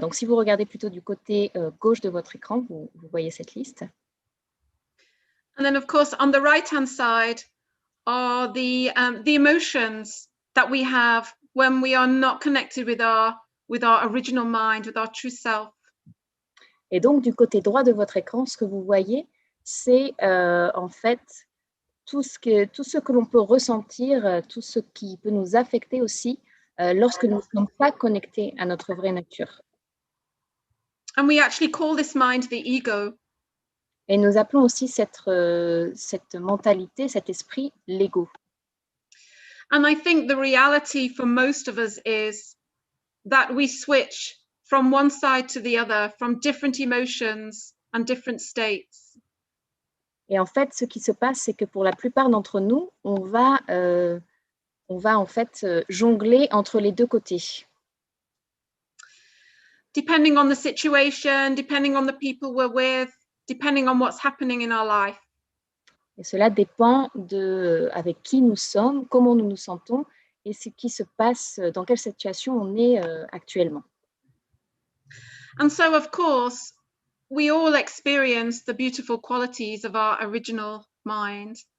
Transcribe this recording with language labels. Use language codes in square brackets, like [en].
[fr] Donc, si vous regardez plutôt du côté gauche de votre écran, vous voyez cette liste. [en] And then, of course, on the right-hand side are the emotions that we have when we are not connected with our original mind, with our true self. [fr] Et donc, du côté droit de votre écran, ce que vous voyez, c'est en fait tout ce que l'on peut ressentir, tout ce qui peut nous affecter aussi lorsque nous ne sommes pas connectés à notre vraie nature. [en] And we actually call this mind the ego. [fr] Et nous appelons aussi cette mentalité, cet esprit, l'ego. [en] And I think the reality for most of us is that we switch from one side to the other, from different emotions and different states. [fr] Et en fait, ce qui se passe, c'est que pour la plupart d'entre nous, on va en fait jongler entre les deux côtés. [en] depending on the situation, depending on the people we're with, depending on what's happening in our life. [fr] Et cela dépend de avec qui nous sommes, comment nous nous sentons et ce qui se passe, dans quelle situation on est actuellement. [en] And so, of course, we all experience the beautiful qualities of our original mind.